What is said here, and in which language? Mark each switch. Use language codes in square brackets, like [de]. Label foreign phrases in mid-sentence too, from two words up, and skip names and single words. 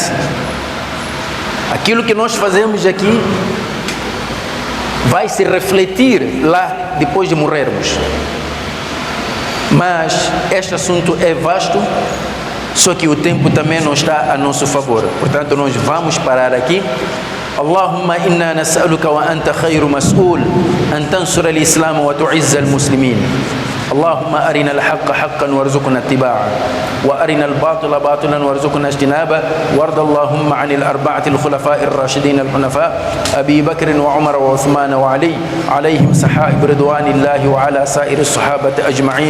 [pt] Aquilo que nós fazemos aqui vai se refletir lá depois de morrermos. Mas este assunto é vasto, só que o tempo também não está a nosso favor. Portanto, nós vamos parar aqui. [ar] اللهم إنا نسألك وأنت خير مسؤول أن تنصر الإسلام وتعز المسلمين. اللهم أرنا الحق حقا وارزقنا اتباعه وأرنا الباطل باطلا وارزقنا اجتنابه وارض اللهم عن الأربعة الخلفاء الراشدين الحنفاء أبي بكر وعمر وعثمان وعلي عليهم سحائب رضوان الله وعلى سائر الصحابة أجمعين.